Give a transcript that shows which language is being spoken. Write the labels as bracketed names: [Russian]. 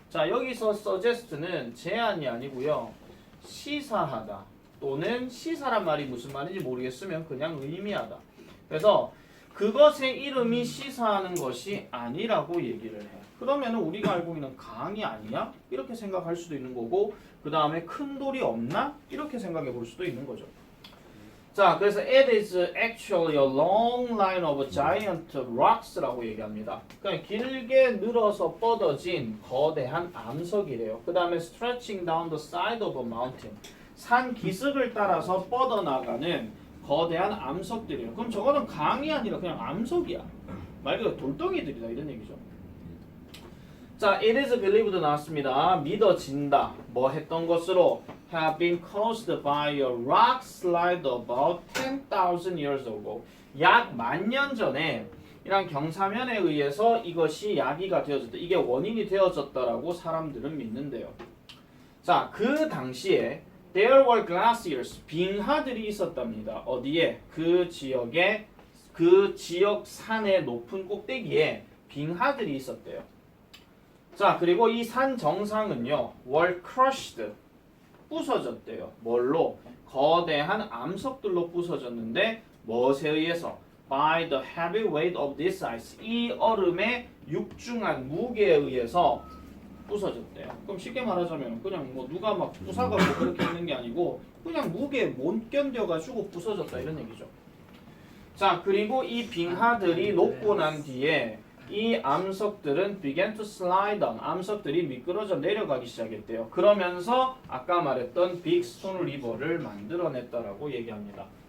[Korean] 자, 여기서 suggest는 제안이 아니고요. 시사하다 또는 시사란 말이 무슨 말인지 모르겠으면 그냥 의미하다. 그래서 그것의 이름이 시사하는 것이 아니라고 얘기를 해. 그러면 우리가 알고 있는 강이 아니야? 이렇게 생각할 수도 있는 거고 그 다음에 큰 돌이 없나? 이렇게 생각해 볼 수도 있는 거죠. 자, 그래서 [English] it is actually a long line of giant rocks [Korean] 라고 얘기합니다. 그러니까 길게 늘어서 뻗어진 거대한 암석이래요. 그 다음에 [English] stretching down the side of a mountain. [Korean] 산 기슭을 따라서 뻗어나가는 거대한 암석들이에요. 그럼 저거는 강이 아니라 그냥 암석이야. 말 그대로 돌덩이들이다 이런 얘기죠. 자, [English] it is believed [Korean] 나왔습니다. 믿어진다. 뭐 했던 것으로 [English] have been caused by a rock slide about 10,000 years ago. [Korean] 약 10,000년 전에 이런 경사면에 의해서 이것이 야기가 되어졌다. 이게 원인이 되어졌다라고 사람들은 믿는데요. 자, 그 당시에 [English] there were glaciers, [Korean] 빙하들이 있었답니다. 어디에? 그 지역에, 그 지역 산의 높은 꼭대기에 빙하들이 있었대요. 자, 그리고 이 산 정상은요, [English] were crushed, [Korean] 부서졌대요. 뭘로? 거대한 암석들로 부서졌는데 무엇에 의해서? [English] by the heavy weight of this ice, [Korean] 이 얼음의 육중한 무게에 의해서 부서졌대요. 그럼 쉽게 말하자면 그냥 뭐 누가 막 부사가고 그렇게 하는 게 아니고 그냥 무게에 못 견뎌가지고 부서졌다 이런 얘기죠. 자, 그리고 이 빙하들이 녹고 난 뒤에 이 암석들은 [English] began to slide down. [Korean] 암석들이 미끄러져 내려가기 시작했대요. 그러면서 아까 말했던 빅스톤 리버를 만들어냈다라고 얘기합니다.